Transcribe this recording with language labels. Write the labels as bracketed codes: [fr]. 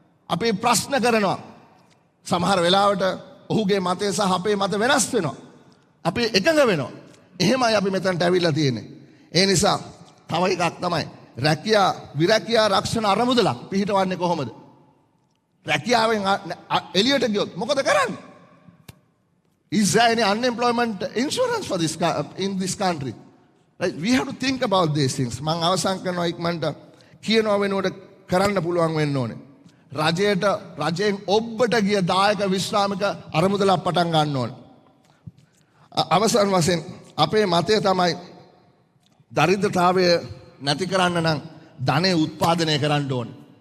[si] අපි ප්‍රශ්න කරනවා. සමහර වෙලාවට ඔහුගේ මතය සහ අපේ මත වෙනස් වෙනවා. අපි එකඟ වෙනවා. එහෙමයි අපි මෙතනට ඇවිල්ලා තියෙන්නේ. ඒ නිසා තව එකක් තමයි විරැකියා රක්ෂණ අරමුදලක් පිහිටවන්නේ කොහොමද? රැකියාවෙන් එළියට ගියොත් මොකද කරන්නේ? [en] Is there any unemployment insurance for in this country? Right? We have to think about these things. [si] මම අවසන් කරනවා ඉක්මනට කියනවා වෙනුවට කරන්න පුළුවන් වෙන්න ඕනේ. රජයෙන් ඔබට ගිය දායක විශ්‍රාමික අරමුදලක් පටන් ගන්න ඕනේ. අවසන් වශයෙන් අපේ මතය තමයි දරිද්‍රතාවය නැති කරන්න නම් ධනය උත්පාදනය කරන්න ඕනේ.